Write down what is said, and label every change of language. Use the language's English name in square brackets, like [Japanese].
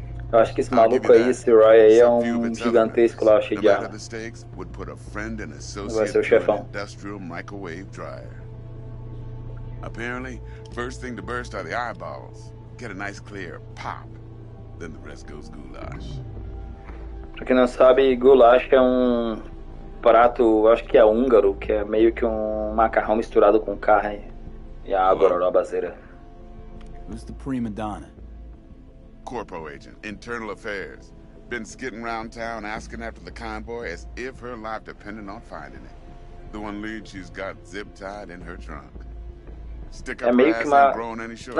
[Portuguese] Eu acho que esse maluco aí, esse Roy aí, é gigantesco lá, cheio de arma. Vai ser o chefão. [English] Industrial microwave dryer. Apparently, first thing to burst are the eyeballs. Get a nice clear pop. Then the rest goes goulash. [Portuguese] Pra quem não sabe, goulash é prato, acho que é húngaro, que é meio que macarrão misturado com carne e a água babazeira. [English] Who's the prima donna? Corpo agent, internal affairs. Been skidding around town asking after the convoy as if her life depended on finding it. The one lead she's got zip-tied in her trunk. Stick up her ass ain't growing any shorter.